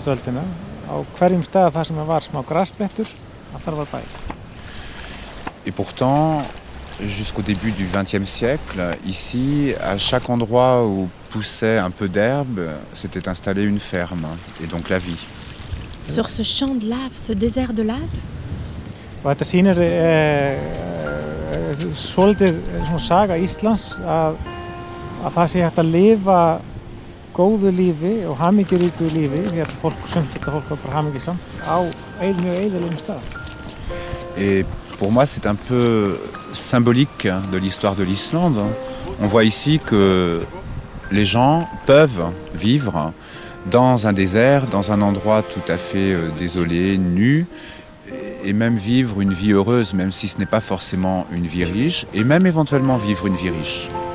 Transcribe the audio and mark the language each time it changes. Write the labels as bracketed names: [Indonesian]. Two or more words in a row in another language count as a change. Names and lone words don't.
[Icelandic] öldina á hverjum stað þar sem var smá grasblettur, að þar var bær. [French] Et pourtant, jusqu'au début du XXe siècle, ici, à chaque endroit où poussait un peu d'herbe, s'était installée une ferme, et donc la vie. Sur ce champ de lave, ce désert de lave, [Icelandic] Og þetta sýnir svolítið svona saga Íslands að það sé hægt að lifa góðu lífi og hamingjuríku lífi því að sumt þetta fólk var bara hamingjusamt á mjög eyðilegum stað. [French] Et pour moi, c'est un peu symbolique de l'histoire de l'Islande. On voit ici que les gens peuvent vivre dans un désert, dans un endroit tout à fait désolé, nu, et même vivre une vie heureuse, même si ce n'est pas forcément une vie riche, et même éventuellement vivre une vie riche.